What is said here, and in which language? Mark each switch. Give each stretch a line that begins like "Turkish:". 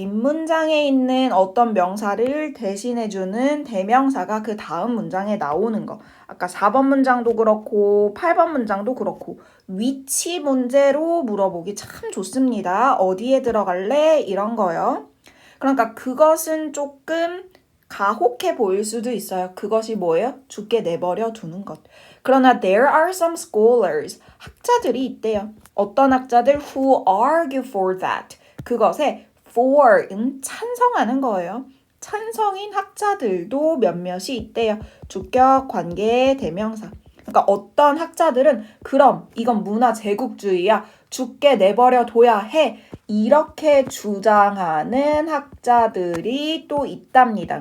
Korean: 윗문장에 있는 어떤 명사를 대신해주는 대명사가 그 다음 문장에 나오는 거. 아까 4번 문장도 그렇고 8번 문장도 그렇고 위치 문제로 물어보기 참 좋습니다. 어디에 들어갈래? 이런 거요. 그러니까 그것은 조금 가혹해 보일 수도 있어요. 그것이 뭐예요? 죽게 내버려 두는 것. 그러나
English: there are some scholars.
Korean: 학자들이 있대요. 어떤 학자들
English: who argue for that.
Korean: 그것에 for은 찬성하는 거예요. 찬성인 학자들도 몇몇이 있대요. 주격, 관계, 대명사. 그러니까 어떤 학자들은 그럼 이건 문화 제국주의야. 죽게 내버려 둬야 해. 이렇게 주장하는 학자들이 또 있답니다.